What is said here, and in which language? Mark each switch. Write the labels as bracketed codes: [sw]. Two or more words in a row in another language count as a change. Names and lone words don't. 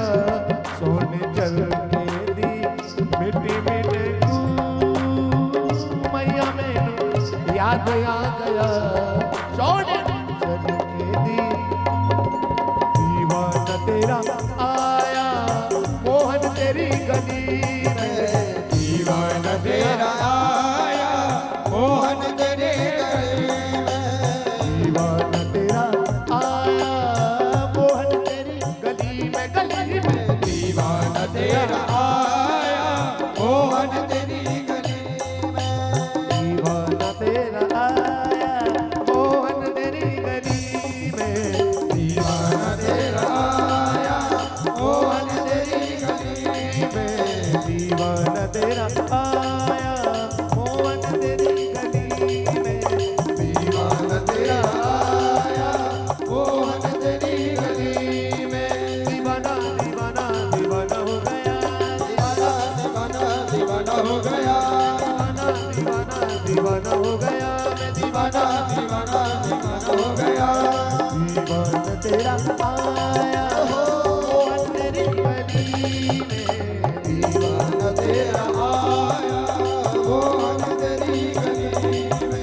[pa] सोने चरने दी मिट्टी मिट्टी मैया मैनू याद आ गया। सोने चरने दी [hi] दीवाना तेरा आया मोहन तेरी गली में। दीवाना तेरा आया मोहन तेरी गली में। दीवाना तेरा आया मोहन तेरी गली में गली में। दीवाना तेरा आया मोहन तेरी गली में। दीवाना तेरा आया मोहन तेरी गली में। दीवाना तेरा आया मोहन तेरी गली में। दीवाना तेरा आया मोहन तेरी गली में। दीवाना तेरा आया मोहन तेरी गली में। दीवाना दीवाना दीवाना हो गया। दीवाना दीवाना दीवाना हो गया। दीवाना दीवाना हो गया। मैं दीवाना दीवाना दीवाना हो गया। दीवाना तेरा आया मोहन तेरी गली में। दीवाना तेरा आया मोहन तेरी गली में।